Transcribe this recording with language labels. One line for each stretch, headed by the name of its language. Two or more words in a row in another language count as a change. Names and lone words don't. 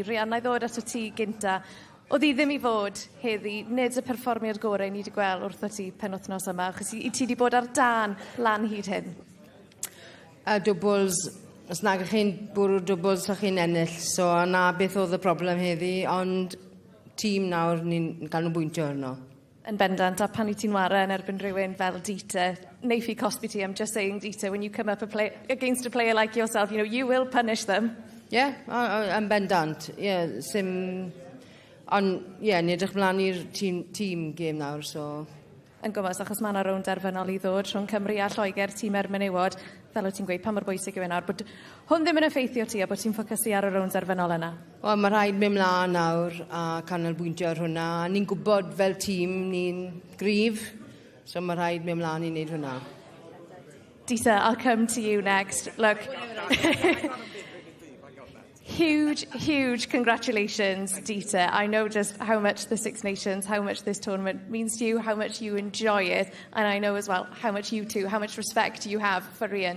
Welsh: Rhian, na I ddod ato ti gynta. Oedd hi ddim I fod heddi, nid y perfformiad gorau ni wedi gweld wrtho ti penwythnos yma, achos ti wedi bod ar dan lan hyd hyn. A dwbls, os nag ych chi'n bwrw dwbls o'ch chi'n ennill, so na beth oedd y broblem heddi, ond tîm nawr ni'n cael nhw bwyntio arno. Yn bendant, a pan I ti'n wara yn erbyn rhywun fel Dita, neiff I cosbi ti,
English: I'm just saying, Dita, when you come up against a player like yourself, you know, you will punish them. Yeah,
Welsh: yn bendant. Yeah, ond, yeah, ni edrych mlaen i'r tîm game nawr, so... Yn gwybod, achos mae yna rown derfynol I ddod rhwng Cymru a Lloegr, tîm menywod, fel o ti'n gweud, pa mor bwysig yw nawr, bod hwn ddim yn effeithio ti a bod ti'n ffocysu ar y rown derfynol yna? Wel, mae rhaid mynd mlaen nawr a canolbwyntio ar hwnna. Ni'n gwybod fel tîm ni'n gryf, so mae rhaid mynd mlaen I wneud hwnna.
English: Dita, I'll come to you next. Look... Huge congratulations, Dita. I know just how much the Six Nations, how much this tournament means to you, how much you enjoy it, and I know as well how much you two, how much respect you have for Rhian.